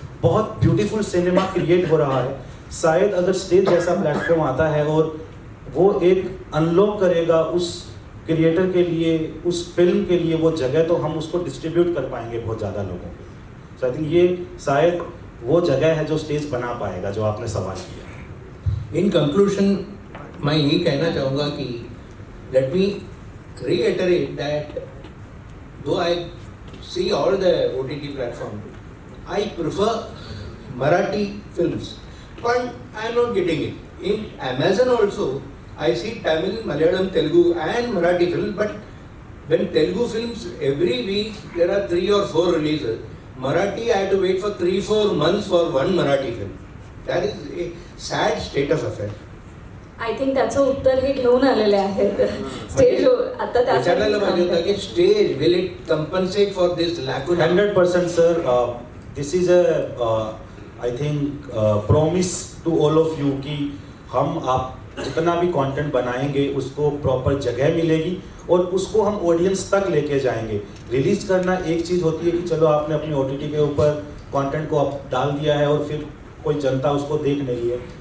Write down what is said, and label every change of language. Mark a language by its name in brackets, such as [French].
[Hindi] बहुत beautiful cinema create हो रहा है। शायद अगर स्टेज जैसा प्लेटफॉर्म आता है और वो एक अनलॉक करेगा उस क्रिएटर के लिए, उस फिल्म के लिए वो जगह, तो हम उसको डिस्ट्रीब्यूट कर पाएंगे बहुत ज़्यादा लोगों को। [English] so I think [Hindi] ये शायद वो जगह है जो स्टेज बना पाएगा, जो आपने सवाल किया। [English] in conclusion [Hindi] मैं यही कहना चाहूँगा कि [English] Let me reiterate that though I see all the OTT platform, I prefer Marathi films, but I am not getting it. In Amazon also, I see Tamil, Malayalam, Telugu and Marathi films, but when Telugu films every week there are 3 or 4 releases. Marathi I have to wait for 3-4 months for one Marathi film. That is a sad state of affairs. I think [Marathi] त्याचं उत्तर हे घेऊन आलेले आहेत stage आता विचारायला पाहिजे होतं की [English] stage will it compensate for this lacuna [Hindi] 100% sir, [English] this is I think promise to all of you [Hindi] कि हम आप जितना भी कंटेंट बनाएंगे उसको प्रॉपर जगह मिलेगी और उसको हम ऑडियंस तक लेके जाएंगे। रिलीज करना एक चीज़ होती है कि चलो आपने अपनी OTT के ऊपर कंटेंट को आप डाल दिया है और फिर कोई जनता उसको देख नहीं है।